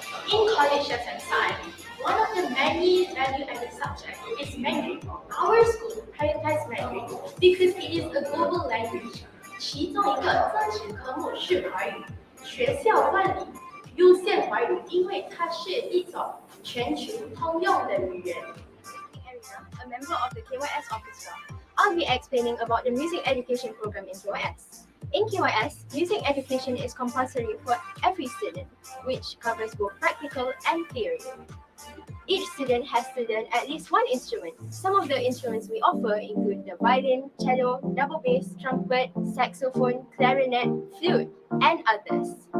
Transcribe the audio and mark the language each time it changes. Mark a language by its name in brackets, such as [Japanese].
[English] In college and science, one of the many value-added subjects is Mandarin. Our school prioritizes Mandarin because it is a global language. [Chinese] 其中一个增值科目是华语，学校办理优先华语，因为它是一种全球通用的语言。 [English] A member of the KYS Orchestra. I'll be explaining about the music education program in KYS. In KYS, music education is compulsory for every student, which covers both practical and theory. Each student has to learn at least one instrument. Some of the instruments we offer include the violin, cello, double bass, trumpet, saxophone, clarinet, flute, and others.